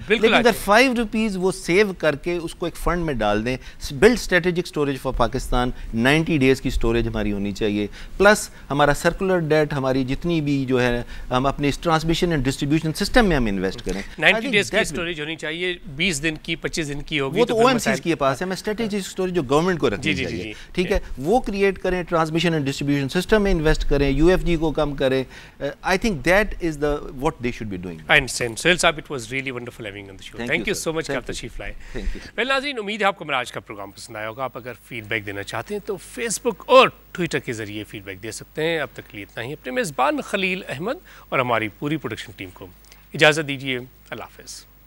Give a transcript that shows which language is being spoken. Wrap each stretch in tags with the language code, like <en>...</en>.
<ur>لیکن اگر $5 وہ سیو کر کے اس کو ایک فنڈ میں ڈال دیں,</ur> <en>build strategic storage for Pakistan,</en> <ur>90 days کی اسٹوریج ہماری ہونی چاہیے, پلس ہمارا سرکولر ڈیٹ, ہماری جتنی بھی جو ہے ہم اپنے اس ٹرانسمیشن اینڈ ڈسٹریبیوشن سسٹم میں ہم انویسٹ کریں. 90 days کی اسٹوریج ہونی چاہیے, 20 دن کی 25 دن کی ہوگی, وہ تو OMCs کے پاس ہے. میں اسٹریٹجک اسٹوریج جو گورنمنٹ کو رکھنی چاہیے, ٹھیک ہے, وہ کریٹ کریں, ٹرانسمیشن اینڈ ڈسٹریبیوشن سسٹم میں انویسٹ کریں, UFG کو کم کریں.</ur> <en>I think that is what they should be doing. I understand. Sohail Saab, it was really wonderful having you on the show. Thank you so much</en> <ur>کہ آپ تشریف لائے.</ur> <en>Thank you.</en> <ur>Well ناظرین, امید ہے آپ کو میرا آج کا پروگرام پسند آیا ہوگا. آپ اگر فیڈ بیک دینا چاہتے ہیں تو فیس بک اور ٹویٹر کے ذریعے فیڈ بیک دے سکتے ہیں. اب تک لیے اتنا ہی. اپنے میزبان خلیل احمد اور ہماری پوری پروڈکشن ٹیم کو اجازت دیجیے. اللہ حافظ.</ur>